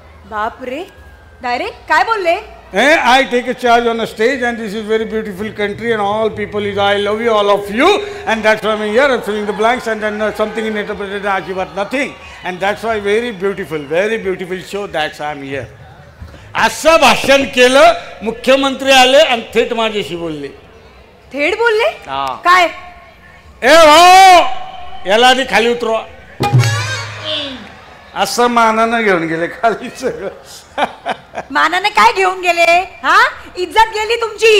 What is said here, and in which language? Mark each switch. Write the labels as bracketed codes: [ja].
[mr] बापरे, डायरेक्ट काय बोलले? [en] I take a charge on a stage and this is very beautiful country and all people is I love you all of you and that's why I'm here. I'm filling the blanks and then something in interpreted ajibat nothing and that's why very beautiful show. That's why I'm here. [mr] असं भाषण केलं. मुख्यमंत्री आले आणि थेट माझ्याशी बोलले. थेट बोलले? काय? ए हो, याला आधी खाली उतरवा. असं मानानं घेऊन गेले खाली सगळं. मानाने काय घेऊन गेले? हा, इज्जत गेली तुमची.